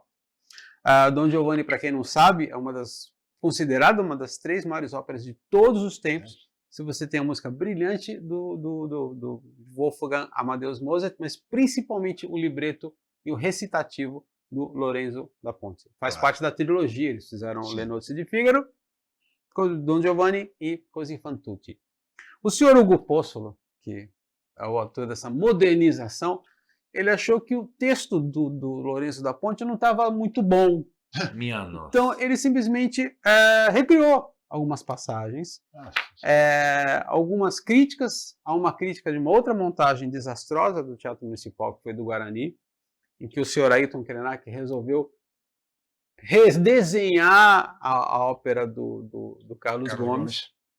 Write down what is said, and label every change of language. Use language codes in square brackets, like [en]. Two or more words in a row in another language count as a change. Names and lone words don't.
[pt] Don Giovanni, para quem não sabe, é considerada uma das 3 maiores óperas de todos os tempos. Se você tem a música brilhante do Wolfgang Amadeus Mozart, mas principalmente o libreto e o recitativo do Lorenzo da Ponte. Faz parte da trilogia, eles fizeram Le Nozze di Figaro, Don Giovanni e Così fan tutti. O senhor Hugo Possolo, que é o autor dessa modernização, ele achou que o texto do Lorenzo da Ponte não estava muito bom. Minha nossa. Então ele simplesmente recriou algumas passagens, Nossa, algumas críticas, há uma crítica de uma outra montagem desastrosa do Teatro Municipal, que foi do Guarani, em que o senhor Ayrton Krenak resolveu redesenhar a ópera do Carlos Gomes.